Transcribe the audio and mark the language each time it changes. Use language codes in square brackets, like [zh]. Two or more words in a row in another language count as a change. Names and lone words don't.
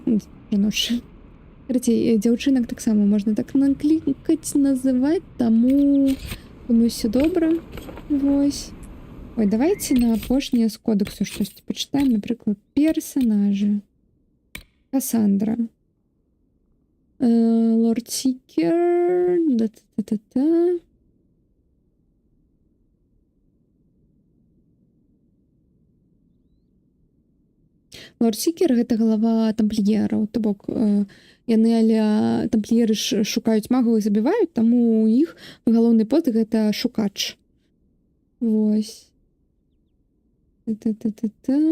[be] Карацей, дзяўчынак таксама можна так наклікаць, называць, таму думаю, ўсё добра. Вось. Ой, давайте на апошнее з кодексу штосьці пачытаем. Напрыклад, персонажы. Кассандра. Лорд Сикер. Да-та-та-та. Лорд Сикер гэта галава тампліераў. То бок, яны але тампліеры шукаюць магаў і забіваюць, таму у іх галоўны пост гэта шукач. Вось. Та-та-та-та.